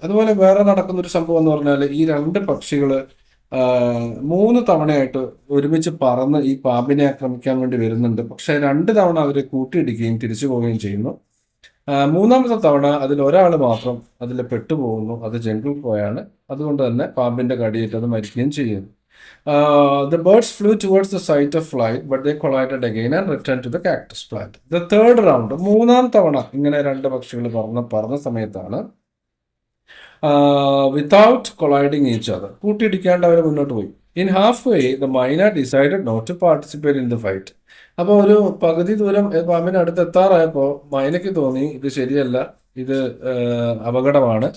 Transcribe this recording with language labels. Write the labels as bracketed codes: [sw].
[ml] അതുപോലെ വേറെ നടക്കുന്ന ഒരു സംഭവം എന്ന് പറഞ്ഞാൽ ഈ രണ്ട് പക്ഷികൾ 3 തവണയായിട്ട് ഒരുമിച്ച് പറന്ന് ഈ പാമ്പിനെ ആക്രമിക്കാൻ വേണ്ടി വരുന്നുണ്ട്. പക്ഷെ 2 തവണ അവരെ കൂട്ടിയിടിക്കുകയും തിരിച്ചു പോവുകയും ചെയ്യുന്നു. മൂന്നാമത്തെ തവണ അതിൽ ഒരാൾ മാത്രം അതിൽ പെട്ടുപോകുന്നു. അത് ജംഗിൾ ക്രോയാണ്. അതുകൊണ്ട് തന്നെ പാമ്പിന്റെ കടിയേറ്റ് അത് മരിക്കുകയും ചെയ്യുന്നു. [en] The birds flew towards the site of flight, but they collided again and returned to the cactus plant. The third round, [ml] 3-ാം തവണ ഇങ്ങനെ രണ്ട് പക്ഷികൾ പറന്ന സമയത്താണ് [en] without colliding each other, [ml] കൂട്ടിയിടിക്കാണ്ട് അവർ മുന്നോട്ട് പോയി. [en] In half way the myna decided not to participate in the fight. [ml] അപ്പോൾ ഒരു പകുതി ദൂരം പാമ്പിന് അടുത്ത് എത്താറായപ്പോൾ മൈനയ്ക്ക് തോന്നി ഇത് ശരിയല്ല, ഇത് അപകടമാണ്.